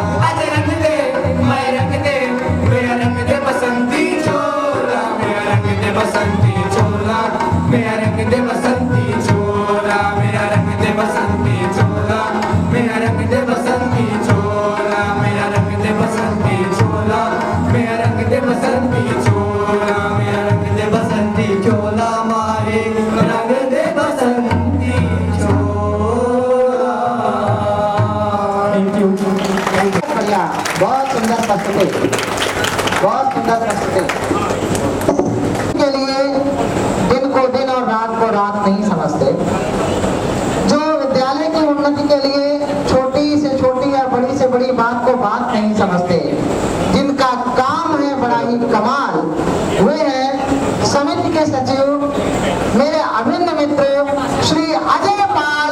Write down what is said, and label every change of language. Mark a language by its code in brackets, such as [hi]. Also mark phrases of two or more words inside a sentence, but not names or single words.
[hi] आज रंग दे, मैं रंग दे, मेरा रंग दे बसंती चोला, मेरा रंग दे बसंती चोला, मेरा रंग दे बसंती चोला, मेरा रंग दे बसंती चोला, मेरा रंग दे बसंती चोला, मेरा रंग दे बसंती चोला, मेरा रंग दे बसंती चोला, मेरा रंग दे बसंती चोला, मारे रंग दे बसंती चोला। [en] Thank you. [hi] बढ़िया, बहुत सुंदर प्रस्तुति, बहुत सुंदर प्रस्तुति। के लिए दिन को दिन और रात को रात नहीं समझते, जो विद्यालय की उन्नति के लिए छोटी से छोटी या बड़ी से बड़ी बात को बात नहीं समझते, जिनका काम है बड़ा ही कमाल, वे है समिति के सचिव मेरे अभिन्न मित्र श्री अजय पाल।